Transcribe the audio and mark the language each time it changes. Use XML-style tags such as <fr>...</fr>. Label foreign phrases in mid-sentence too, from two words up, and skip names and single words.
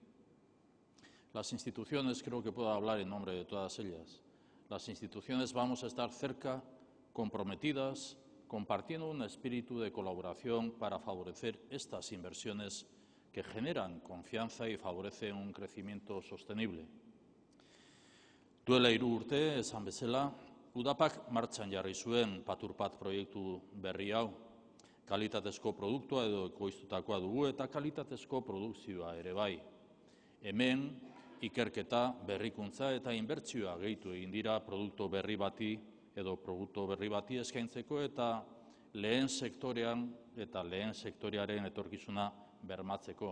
<es>Las instituciones, creo que puedo hablar en nombre de todas ellas, las instituciones vamos a estar cerca, comprometidas, compartiendo un espíritu de colaboración para favorecer estas inversiones que generan confianza y favorecen un crecimiento sostenible.</es> <eu>Duela 3 urte, esan bezala, Udapak martxan jarri zuen Paturpat proiektu berri hau. Kalitatezko produktua edo ekoiztutakoa dugu eta kalitatezko produkzioa ere bai. Hemen, ikerketa, berrikuntza eta inbertsioa gehitu egin dira produktu berri bati eskaintzeko eta lehen sektorean eta lehen sektorearen etorkizuna bermatzeko.</eu>